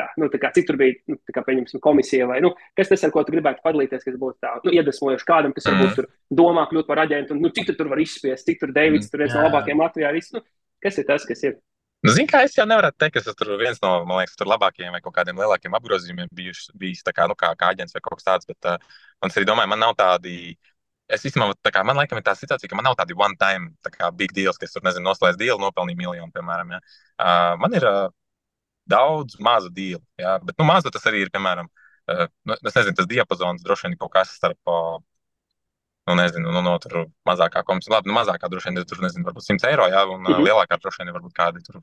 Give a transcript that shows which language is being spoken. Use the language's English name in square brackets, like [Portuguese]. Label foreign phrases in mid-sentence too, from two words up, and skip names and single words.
[Latvian] Cik tur bija, pieņemsim, komisija vai, kas tas, ar ko tu gribētu padalīties, kas būtu tā, iedvesmojoši kādam, kas varbūt tur domā kļūt par aģentu, un cik tu tur var izspiest, cik tur Deivids, tur viens no labākajiem Latvijā, kas ir tas, kas ir? Zini, kā es jau nevaru teikt, ka tas tur viens no, man liekas, tur labākajiem vai kaut kādiem lielākiem apgrozījumiem bijis tā kā, kā aģents vai kaut kas tāds, bet man arī domāju, man nav tādi. Es īstenībā, man laikam ir tā situācija, ka man nav tādi [English] one-time big deals, [Latvian] ka es tur, nezinu, noslēdzu dealu, nopelnīju miljonu, piemēram. Ja. Man ir daudz mazu dealu, ja, bet mazu tas arī ir, piemēram, es nezinu, tas diapazons droši vien kaut kas starp, no tur mazākā komisija, labi, mazākā droši vien tur, nezinu, varbūt 100 eiro, ja, un lielākā droši vien varbūt kādi tur.